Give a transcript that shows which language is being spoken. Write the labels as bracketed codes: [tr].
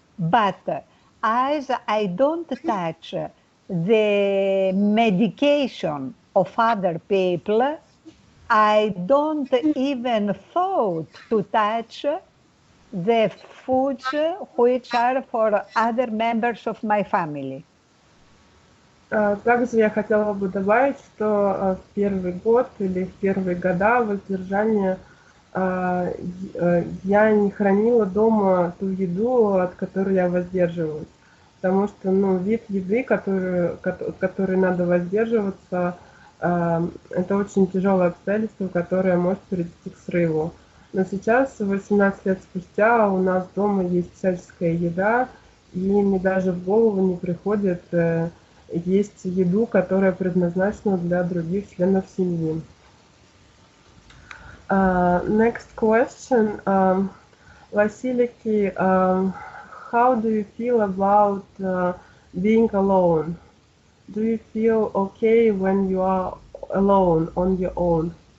[en] But as I don't touch the medication of other people, I don't even thought to touch the foods which are for other members of my family. [ru] Также я хотела бы добавить, что в первый год или в первые года воздержания я не хранила дома ту еду, от которой я воздерживаюсь. Потому что вид еды, который надо воздерживаться, это очень тяжелое обстоятельство, которое может привести к срыву. Но сейчас, 18 лет спустя, у нас дома есть всяческая еда, и мне даже в голову не приходит есть еду, которая предназначена для других членов семьи. [en] Next question, Василики, how do you feel about being alone? Do you feel okay when you are alone, on your own?